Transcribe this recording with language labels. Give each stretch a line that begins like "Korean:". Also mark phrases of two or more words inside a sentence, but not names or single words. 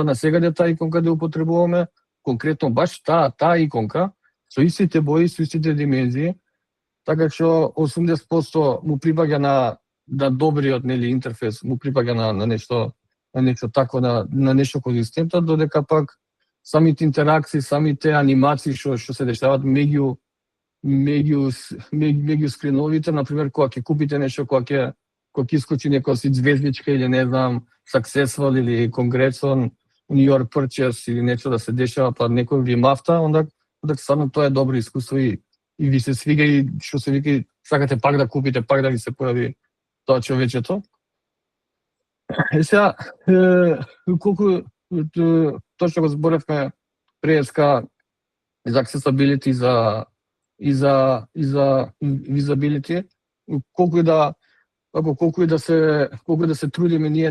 Macedonian: на сега таа иконка да употребуваме, конкретно баш таа иконка, со истите бои, со истите димензии, така што 80% му припаѓа на добриот интерфейс, му припаѓа на нешто такво, на нешто конзистентно, додека пак самите интеракции, самите анимации што се дешаваат меѓу скриновите, например, кога ќе купите нешто, кога ќе искочи некоја си звездичка или не знам, successful или
English: congrats on your purchase
Macedonian: или нешто да се дешава, па некој ви мафта, онда стварно тоа е добро искуство и ви се свига и што се вика, сакате пак да купите, пак да ви се појави тоа човечето. Сега, колку тоа што го зборевме преска за accessibility и за visibility, колку и да се трудиме ние